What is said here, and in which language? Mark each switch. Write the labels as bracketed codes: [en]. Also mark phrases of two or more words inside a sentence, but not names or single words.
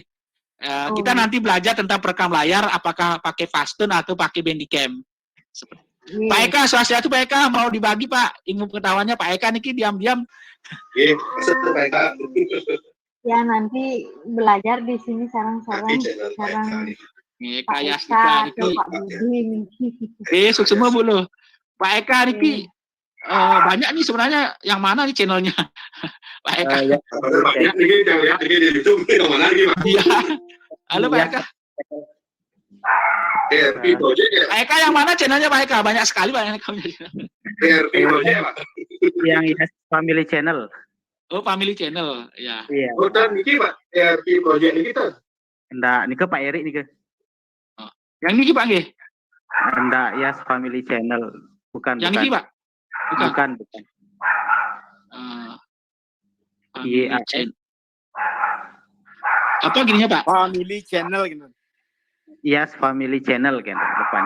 [id] Kita nanti belajar tentang perekam layar, apakah pakai Fastun atau pakai Bandicam. Pak Eka, Swastiastu Pak Eka, mau dibagi Pak ilmu pengetahuannya Pak Eka niki diam-diam. Pak Eka. Ya, nanti belajar di sini sarang-sarang. Pak Eka Yasdika Pak Budi. semua Bu loh. Pak Eka niki banyak nih sebenarnya, yang mana nih channelnya? Pak Eka. Banyak nih yang lihat di YouTube, yang mana lagi Pak? Iya. Halo Pak Eka. Pak Eka yang mana channelnya Pak Eka? Banyak sekali Pak Eka. Yang Yes Family Channel. Oh, Family Channel, ya. Iya. Oh, dan niki Pak, [en] ERP project [id] niki tuh. Enggak, nike Pak Erik nike. Yang niki Pak nggih? Enggak, Yes Family Channel. Bukan. Yang niki Pak? Bukan. Family Channel. Apa gininya Pak? Family Channel gitu. Yes Family Channel kan depannya.